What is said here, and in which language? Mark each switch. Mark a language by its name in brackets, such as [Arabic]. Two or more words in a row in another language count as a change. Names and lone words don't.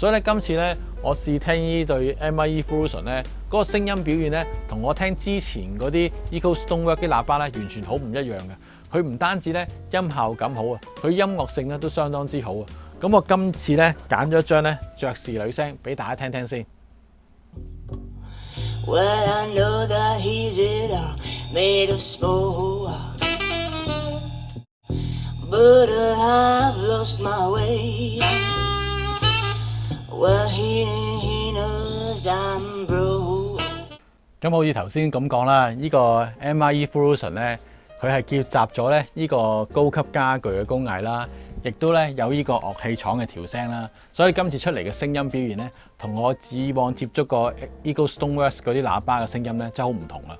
[Cantonese] 所以咧今次咧我試聽呢對 MI-eFusion 咧，嗰個聲音表現咧，同我聽之前嗰啲 Eco Stoneworks 啲喇叭咧，完全好唔一樣嘅。佢唔單止咧音效感好啊，佢音樂性咧都相當之好啊。咁我今次咧揀咗一張咧爵士女聲俾大家聽聽先。 [English] Well, I know that he's it all made of smoke, but I've lost my way. Well, he knows I'm broke. [Cantonese] 咁好似頭先咁講啦，呢個 MI-eFusion 咧，佢係結集咗咧呢個高級家具嘅工藝啦。亦都咧有呢個樂器廠嘅調聲啦，所以今次出嚟嘅聲音表現咧，同我以往接觸過 Eco Stoneworks 嗰啲喇叭嘅聲音咧，真係好唔同啦。